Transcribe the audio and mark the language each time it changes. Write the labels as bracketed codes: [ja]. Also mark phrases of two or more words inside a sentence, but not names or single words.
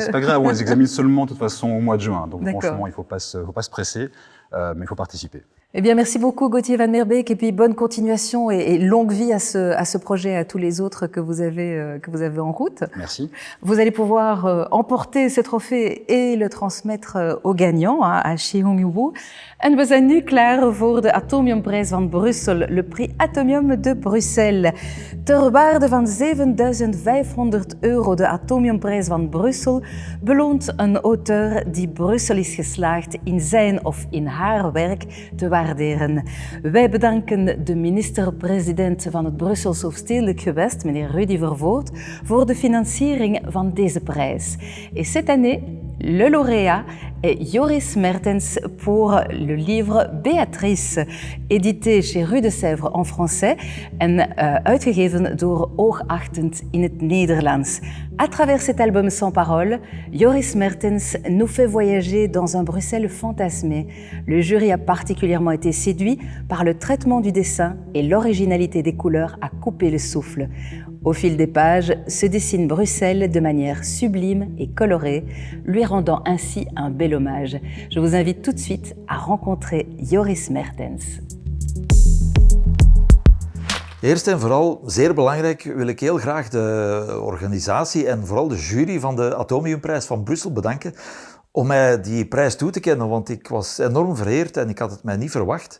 [fr] C'est pas grave, on les examine seulement de toute façon au mois de juin. Donc franchement, il faut pas se presser, mais il faut participer. Eh bien, merci beaucoup Gauthier Van Merbeek, et puis bonne continuation et longue vie à ce projet, à tous les autres que vous avez en route. Merci. Vous allez pouvoir emporter ce trophée et le transmettre aux gagnants, à Shi Hong-woo. [nl] En we zijn nu klaar voor de Atomiumprijs van Brussel, [fr] le prix Atomium de Bruxelles. [nl] Ter waarde van €7.500 de Atomiumprijs van Brussel beloont een auteur die Brussel is geslaagd in zijn of in haar werk te waarderen. Wij bedanken de minister-president van het Brussels Hoofdstedelijk Gewest, meneer Rudy Vervoort, voor de financiering van deze prijs. [fr] Et cette année, le lauréat est Joris Mertens pour le livre Béatrice, édité chez Rue de Sèvres en français [nl] en uitgegeven door Oogachtend in het Nederlands. [fr] À travers cet album sans parole, Joris Mertens nous fait voyager dans un Bruxelles fantasmé. Le jury a particulièrement été séduit par le traitement du dessin et l'originalité des couleurs a coupé le souffle. Au fil des pages se dessine Bruxelles de manière sublime et colorée, lui rendant ainsi un bel hommage. Je vous invite tout de suite à rencontrer Joris Mertens. [nl] Eerst en vooral, zeer belangrijk, wil ik heel graag de organisatie en vooral de jury van de Atomiumprijs van Brussel bedanken om mij die prijs toe te kennen, want ik was enorm vereerd en ik had het mij niet verwacht.